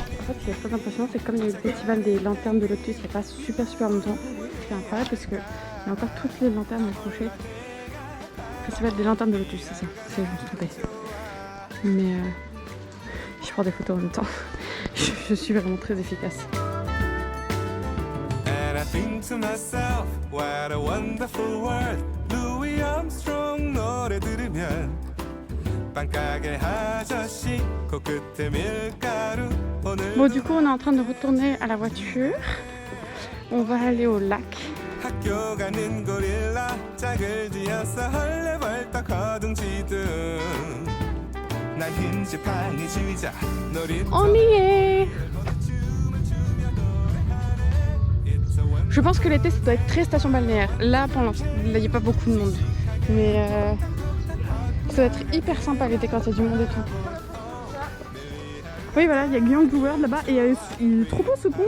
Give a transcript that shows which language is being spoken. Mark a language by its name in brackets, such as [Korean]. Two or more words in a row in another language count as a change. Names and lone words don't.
[French] fait, ce qui est très impressionnant, c'est comme il y a eu le festival des lanternes de Lotus il n'y a pas super longtemps. C'est incroyable parce qu'il y a encore toutes les lanternes accrochées. Festival des lanternes de Lotus, c'est ça. Je me suis trompée. Mais je prends des photos en même temps. Je suis vraiment très efficace. [English] And I think to myself, what a wonderful world. [Korean] Louis Armstrong 노래 들으면 빵가게 아저씨 코끝에 밀가루 오늘. [French] Bon, du coup, on est en train de retourner à la voiture. On va aller au lac. [Korean] 학교 가는 고릴라 짝을 지어서 헐레벌떡 거둥지둥 난 흰집 방해주의자 놀이. [French] On y est! Je pense que l'été ça doit être très station balnéaire. Là, pour l'instant, il n'y a pas beaucoup de monde. Mais ça doit être hyper sympa l'été quand il y a du monde et tout. Oui, voilà, il y a Gyeongju World là-bas et il est trop beau ce pont.